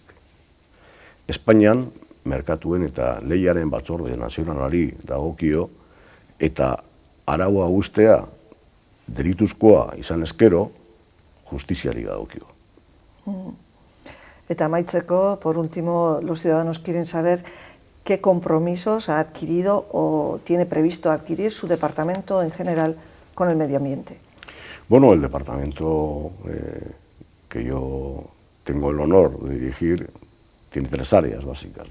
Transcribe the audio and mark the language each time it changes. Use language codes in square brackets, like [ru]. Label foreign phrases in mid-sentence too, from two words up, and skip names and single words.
[eu] Espainian, merkatuen eta lehiaren batzorde nazionalari dagokio eta araua ustea delituzkoa izan ezkero justiziari dagokio. Eta amaitzeko, [es] por último, los ciudadanos quieren saber qué compromisos ha adquirido o tiene previsto adquirir su departamento en general con el medio ambiente. Bueno, el departamento que yo tengo el honor de dirigir tiene tres áreas básicas.